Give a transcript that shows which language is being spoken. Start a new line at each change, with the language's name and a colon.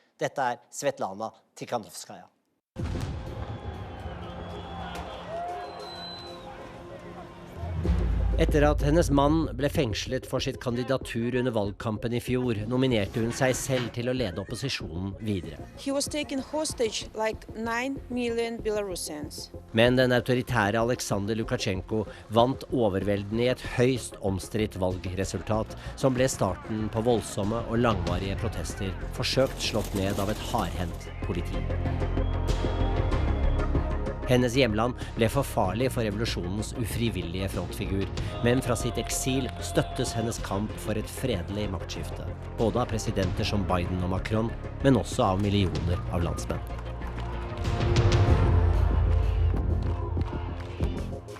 Norwegian: Dette er Sviatlana Tsikhanouskaya. Etter at hennes mann ble fengslet for sitt kandidatur under valgkampen i fjor, nominerte hun seg selv til å lede opposisjonen videre.
English: He was taken hostage like 9 million Belarusians.
Norwegian: Men den autoritære Alexander Lukasjenko vant overveldende i et høyst omstridt valgresultat, som ble starten på voldsomme og langvarige protester, forsøkt slått ned av et hardhendt politi. Hennes hjemland ble for farlig for revolusjonens ufrivillige frontfigur, men fra sitt eksil støttes hennes kamp for et fredelig maktskifte, både av presidenter som Biden og Macron, men også av millioner av landsmenn.